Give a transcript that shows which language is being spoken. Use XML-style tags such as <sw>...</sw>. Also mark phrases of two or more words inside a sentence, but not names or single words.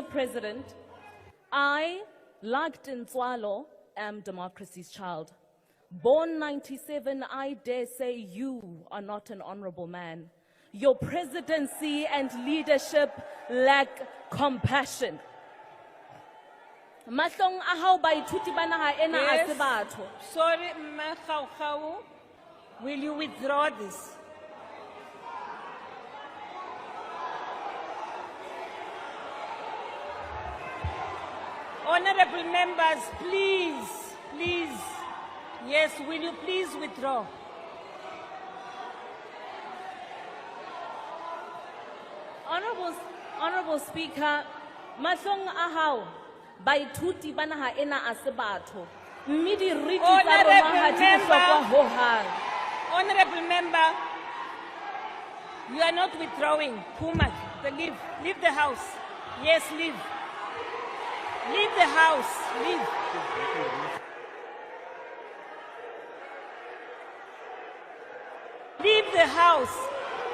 <en>President, I, like Tintswalo, am democracy's child. Born 97, I dare say you are not an honorable man. Your presidency and leadership lack compassion.</en> <st>Mahlong a hao baithuti ba naha ena a se batho.</st> <en>Sorry, Mma, will you withdraw this? Honorable members, please. Yes, will you please withdraw? Honorable Speaker,</en> <st>mahlong a hao baithuti ba naha ena a se batho. Mme di riti tsa rona ha di bohlokwa ho hang.</st> <en>Honorable member, you are not withdrawing. Puma, leave the house. Yes, leave. Leave the house. Leave. Leave the house.</en>